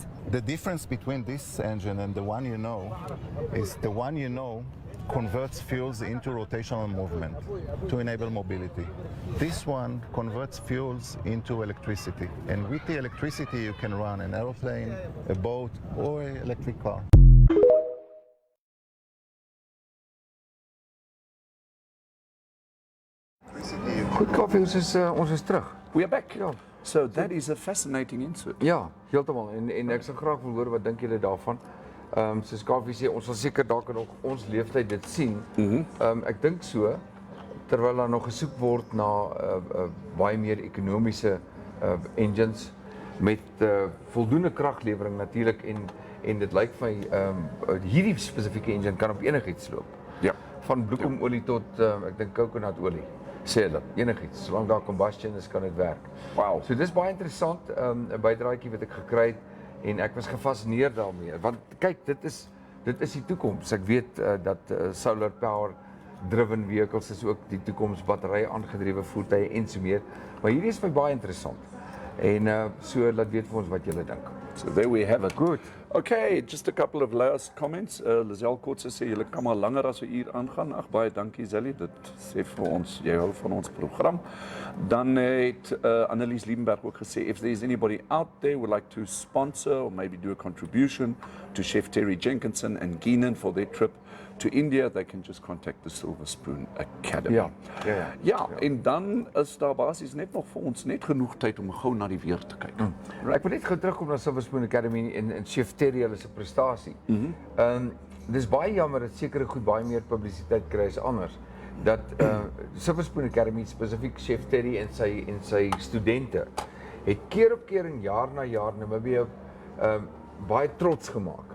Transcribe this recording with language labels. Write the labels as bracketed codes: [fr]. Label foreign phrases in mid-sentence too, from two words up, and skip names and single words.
[en] The difference between this engine and the one you know is the one you know converts fuels into rotational movement to enable mobility. This one converts fuels into electricity. And with the electricity, you can run an airplane, a boat, or an electric car. [af] Goed, Kaufeee, ons is terug. [en] We are back. [af] Ja. [en] So that is a fascinating insert. [af] Ja, heeltemal. En ek sou graag wil hoor wat dink julle daarvan. Soos Kaufeee sê, ons sal seker dalk nog ons leeftyd dit sien. Ek dink so, terwyl daar nog gesoek word na baie meer ekonomiese engines met voldoende kraglewering natuurlik en dit lyk vir my hierdie spesifieke engine kan op enigiets loop. Ja. Van bloekomolie tot ek dink kokonaatolie. Sê hulle, enigiets, solank daar combustion is, kan dit werk. Wow. So dis baie interessant, 'n bydraatjie wat ek gekry het en ek was gefascineerd daarmee. Want kyk, dit is die toekoms. Ek weet dat [en] solar power driven vehicles [af] is ook die toekoms, batterye aangedrewe voertuie en so meer. Maar hierdie is vir baie interessant. En so laat weet vir ons wat julle dink. [en] So there we have it. Good. Okay, just a couple of last comments. [af] Lizelle Kotse sê julle kan maar langer as 'n uur aangaan. Ag baie dankie Zelly, dit sê vir ons jy hou van ons program. Dan het Annelies Liebenberg ook gesê [en] if there's anybody out there would like to sponsor or maybe do a contribution to Chef Terry Jenkinson and Gheanen for their trip to India, they can just contact the Silver Spoon Academy. [af] Ja, en dan is daar basies net nog vir ons net genoeg tyd om gou na die weer te kyk. Ek wil net gou terugkom na Silver Spoon Academy en Chef Terry hulle se prestasie. Dis baie jammer dat sekere goed baie meer publisiteit kry as anders. Dat Silver Spoon Academy, spesifiek Chef Terry en sy studente, het keer op keer en jaar na jaar Namibia baie trots gemaak.